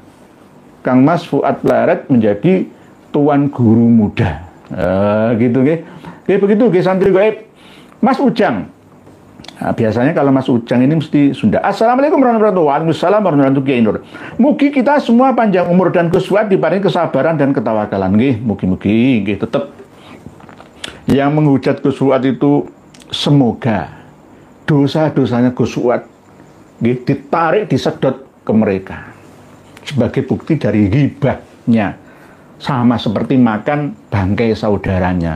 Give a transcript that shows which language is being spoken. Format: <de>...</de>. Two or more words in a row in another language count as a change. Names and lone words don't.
<id>Kang Mas Fuad Plaret menjadi tuan guru muda. Gitu nggih. Begitu nggih santri gaib. Mas Ujang. Nah, biasanya kalau Mas Ujang ini mesti Sunda.</id> <ar>السلام عليكم ورحمة الله وبركاته.</ar> <id>Mugi kita semua panjang umur dan Gus Fuad diparingi kesabaran dan ketawakalan. Nggih,</id> <jv>mugi-mugi nggih</jv> <id>tetep yang menghujat Gus Fuad itu semoga dosa-dosanya Gus Fuad nggih ditarik, disedot ke mereka sebagai bukti dari ghibahnya. Sama seperti makan bangkai saudaranya.</id>